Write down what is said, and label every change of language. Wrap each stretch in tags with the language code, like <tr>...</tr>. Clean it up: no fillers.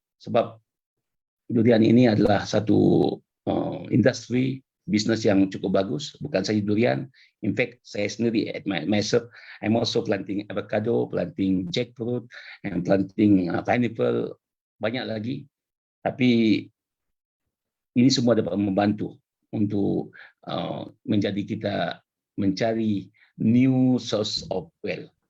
<ms>Sebab durian ini adalah satu industri bisnes yang cukup bagus, bukan saja durian.</ms> <en>In fact,</en> <ms>saya sendiri</ms> <en>at myself, I'm also planting avocado, planting jackfruit, and planting pineapple,</en> <ms>banyak lagi. Tapi ini semua dapat membantu untuk menjadi kita mencari</ms> <en>new source of wealth.</en>